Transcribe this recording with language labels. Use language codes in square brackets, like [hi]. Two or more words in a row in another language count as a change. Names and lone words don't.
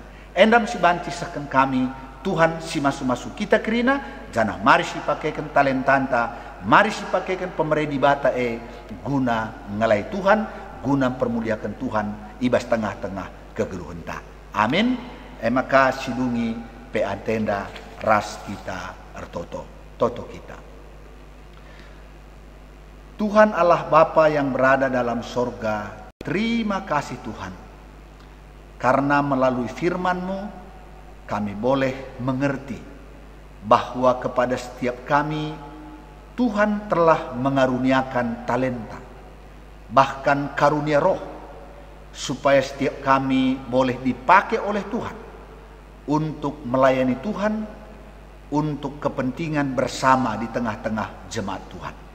[btx] Endam si banci saken kami Tuhan si masuk-masuk kita kerina janah mari si pakaikan talentanta, mari si pakaikan pemeredi bata guna ngelai Tuhan, guna permuliakan Tuhan ibas tengah-tengah kegeluhan ta. Amin. Maka sidungi pe antenda ras kita ertoto. toto kita. [id] Tuhan Allah Bapa yang berada dalam sorga, terima kasih Tuhan, karena melalui firman-Mu kami boleh mengerti bahwa kepada setiap kami Tuhan telah mengaruniakan talenta, bahkan karunia roh, supaya setiap kami boleh dipakai oleh Tuhan untuk melayani Tuhan, untuk kepentingan bersama di tengah-tengah jemaat Tuhan.